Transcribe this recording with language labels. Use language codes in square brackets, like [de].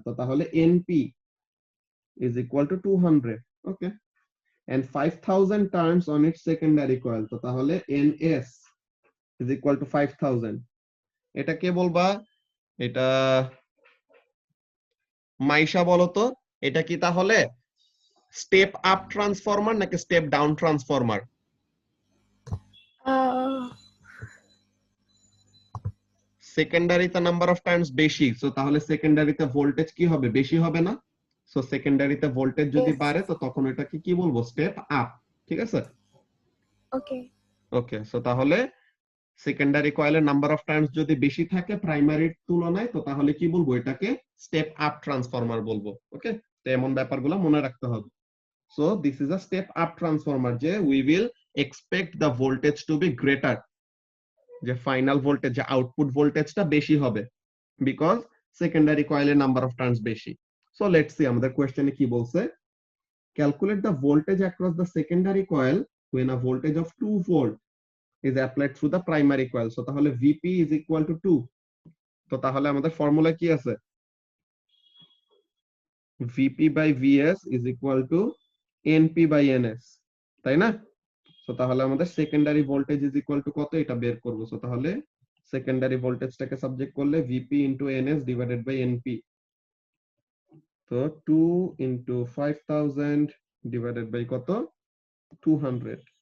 [bn] তো তাহলে [en] NP is equal to 200, okay, and 5000 turns on its secondary coil। [bn] তো তাহলে [en] NS is equal to 5000। [bn] এটা কে বলবা? এটা মাইশা বলো তো, এটা কি তাহলে স্টেপ আপ ট্রান্সফরমার নাকি step down transformer? সেকেন্ডারিতে number of turns বেশি, সো তাহলে সেকেন্ডারিতে ভোল্টেজ কি হবে, বেশি হবে না? সো সেকেন্ডারিতে ভোল্টেজ যদি [en] Yes. [bn] বাড়ে তো তখন এটাকে কি বলবো, স্টেপ আপ। ঠিক আছে, [en] Okay. [bn] ওকে। সো তাহলে সেকেন্ডারি কয়েলের নাম্বার অফ টার্নস যদি বেশি থাকে প্রাইমারির তুলনায়, তো তাহলে কি বলবো, এটাকে স্টেপ আপ ট্রান্সফরমার বলবো। ওকে, তো এমন ব্যাপারগুলো মনে রাখতে হবে। [en] So this is a step up transformer [bn] যে [en] we will expect the voltage to be greater, [bn] যে ফাইনাল ভোল্টেজ, যে আউটপুট ভোল্টেজটা বেশি হবে বিকজ সেকেন্ডারি কয়েলের নাম্বার অফ টার্নস বেশি। সো লেটস সি আমাদের কোশ্চেনে কি বলছে। [en] Calculate the voltage across the secondary coil when a voltage of 2 volt is applied through the primary coil. [bn] So তাহলে [en] VP is equal to 2. [bn] তো তাহলে আমাদের ফর্মুলা কি আছে? [en] VP by VS is equal to NP by NS, [bn] তাই না? So তাহলে আমাদের secondary voltage is equal to কত, এটা বের করব। সো তাহলে সেকেন্ডারি ভোল্টেজটাকে সাবজেক্ট করলে VP into NS divided by NP। তো 2 ইনটু 5000 ডিভাইডেড বাই কত, 200।